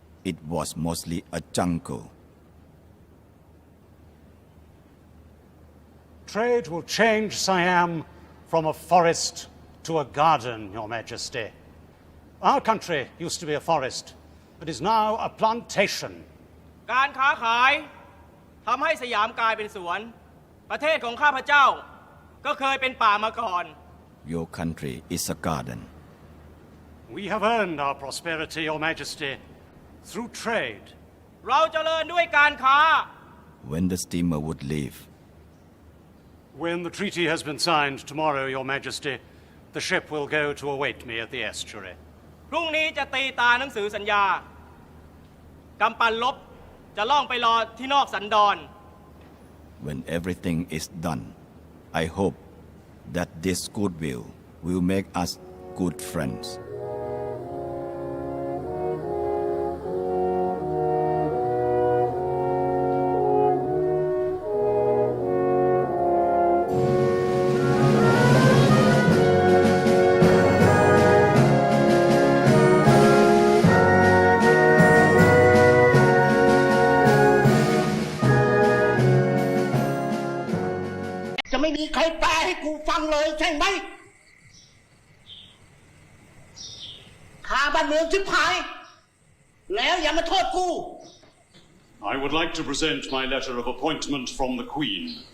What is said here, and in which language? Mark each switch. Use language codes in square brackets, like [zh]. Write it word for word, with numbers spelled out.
[en] It was mostly a jungle. Trade will change Siam from a forest to a garden, Your Majesty. Our country used to be a forest, but is now a plantation. [th] การค้าขายทำให้สยามกลายเป็นสวนประเทศของข้าพเจ้าก็เคยเป็นป่ามาก่อน [en] Your country is a garden. We have earned our prosperity, Your Majesty. Through trade. [th] เราเจริญด้วยการค้า [en] When the steamer would leave. When the treaty has been signed tomorrow, Your Majesty, the ship will go to await me at the estuary. [th] พรุ่งนี้จะตีตาหนังสือสัญญากำปั้นลบจะล่องไปรอที่นอกสันดอน [en] When everything is done, I hope that this goodwill will make us good friends. [th] ไม่มีใครแปลให้กูฟังเลยใช่ไหมข้าบ้านเมืองชิบหายแล้วอย่ามาโทษกู [en] I would like to present my letter of appointment from the Queen.